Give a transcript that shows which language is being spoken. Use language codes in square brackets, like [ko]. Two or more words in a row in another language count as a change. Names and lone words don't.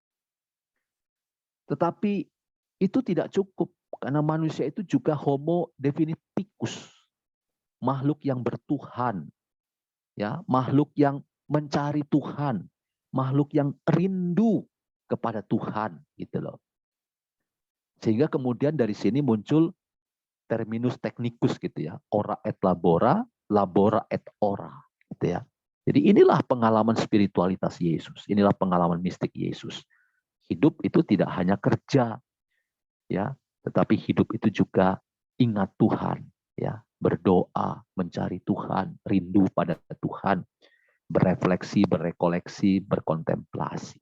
[id] Tetapi itu tidak cukup, karena manusia itu juga [la] homo definiticus, [id] makhluk yang bertuhan, ya, makhluk yang mencari Tuhan, makhluk yang rindu kepada Tuhan, gitu loh. Sehingga kemudian dari sini muncul [la] terminus technicus [id] gitu ya, [la] ora et labora, labora et ora, [id] gitu ya. Jadi inilah pengalaman spiritualitas Yesus, inilah pengalaman mistik Yesus. Hidup itu tidak hanya kerja, ya, tetapi hidup itu juga ingat Tuhan, ya, berdoa, mencari Tuhan, rindu pada Tuhan, berefleksi, berekoleksi, berkontemplasi.